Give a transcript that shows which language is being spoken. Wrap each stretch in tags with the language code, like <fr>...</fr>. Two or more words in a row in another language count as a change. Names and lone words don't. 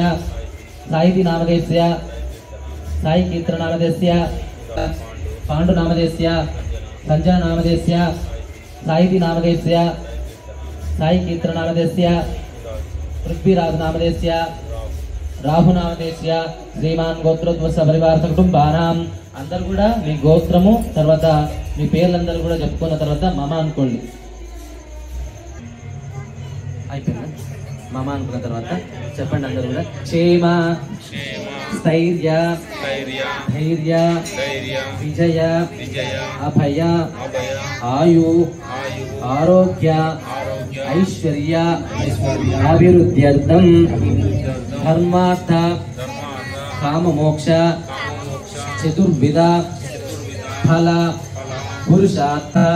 <sa>साहिति नामधेयस्य साई कीर्तन नामधेयस्य पांडु नामधेयस्य संजय नामधेयस्य साहिति नामधेयस्य साई कीर्तन नामधेयस्य पृथ्वीराज नामधेयस्य राहु नामधेयस्य श्रीमान् गोत्रोद्भवस्य परिवार कुटुंबानां</sa> <te>అందరూ కూడా మీ గోత్రము తర్వాత మీ పేర్లందరూ కూడా చెప్పుకున్న తర్వాత మమ అనుకోండి. అయిపోయిందా? మమ అనుకున్న తర్వాత చెప్పండి అందరూ కూడా.</te> <sa>క్షేమ స్థైర్య ధైర్య విజయ అభయ ఆయు ఆరోగ్య ఐశ్వర్య అభివృద్ధ్యర్థం ధర్మార్థ కామమోక్ష చతుర్విధ ఫల పురుషార్థ</sa>